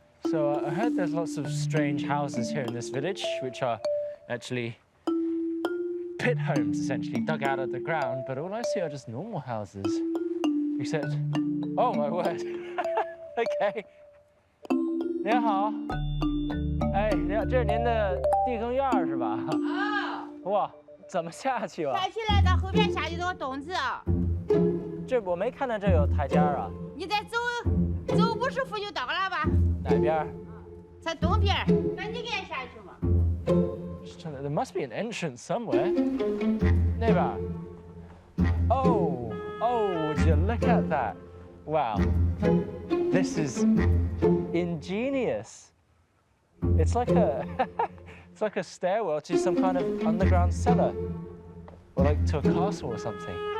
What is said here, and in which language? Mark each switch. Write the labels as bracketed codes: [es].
[en] So I heard there's lots of strange houses here in this village, which are actually pit homes, essentially, dug out of the ground. But all I see are just normal houses. Except, oh my word. Okay. [zh] 您好，哎，您好，这是您的地坑院是吧？啊，哇，怎么下去啊？抬起来到后边下去这个洞子啊，这我没看到这有台阶啊。你再走50步就到了吧？哪边？在东边，赶紧给俺下去嘛。 [en] There must be an entrance somewhere. [zh] 那边。 [en] Oh, would you look at that? Wow, this is ingenious. It's like it's like a stairwell to some kind of underground cellar, or like to a castle or something.